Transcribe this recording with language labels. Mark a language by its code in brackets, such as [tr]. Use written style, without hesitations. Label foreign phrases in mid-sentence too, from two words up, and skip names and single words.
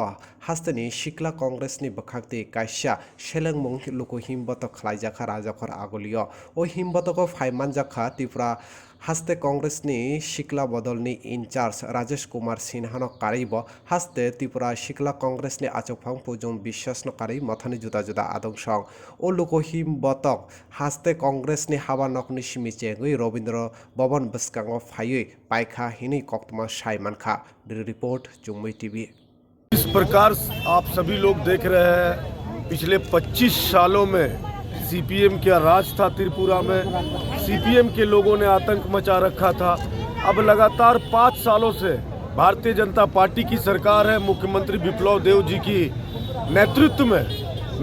[trp] हास्तनि सिक्ला कांग्रेसनि बखाक्ति काइसा सेलेंमुं लुकु हिमबत खलाइजाखा राजाखर आगलियो ओ हिमबतको फाइमानजाखा त्रिपुरा हास्ते कांग्रेसनि सिक्ला बदलनि इनचार्ज राजेश कुमार सिन्हानो कारिब हास्ते त्रिपुरा सिक्ला कांग्रेसनि आचौफां पुजों बिश्वासनो कारि मथानि जुदा जुदा आदंसं ओ लुकु हिमबतक हास्ते कांग्रेसनि हाबा नकनि सिमिचेगै रवीन्द्र भवन बस्कांगो फायै पाइखा हिनी कक्तमा साइमानखा रिपोर्ट जुम्मई टीवी। [hi] इस प्रकार आप सभी लोग देख रहे हैं पिछले 25 सालों में सीपीएम का राज था त्रिपुरा में। सीपीएम के लोगों ने आतंक मचा रखा था। अब लगातार 5 सालों से भारतीय जनता पार्टी की सरकार है, मुख्यमंत्री विप्लव देव जी की नेतृत्व में।